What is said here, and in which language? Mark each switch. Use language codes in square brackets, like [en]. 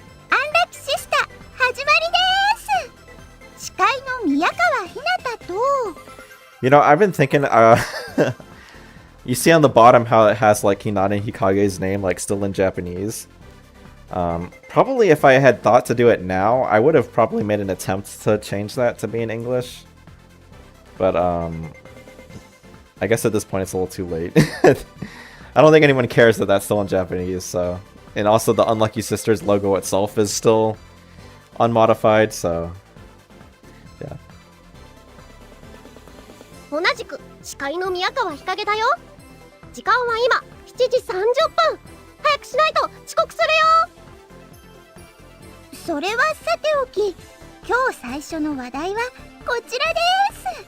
[ja] Unlucky Sister, 始まりです! 司会の宮川ひなたと [en] You know, I've been thinking, you see on the bottom how it has, like, Hinata and Hikage's name, like, still in Japanese. Probably if I had thought to do it now, I would have probably made an attempt to change that to be in English. But, I guess at this point it's a little too late. I don't think anyone cares that that's still in Japanese, so... And also the Unlucky Sisters logo itself is still unmodified, so... Yeah. [ja] 同じく司会の宮川ひかげだよ。時間は今7時30分。早くしないと遅刻するよ。それはさておき、今今日最初の話題はこちらです。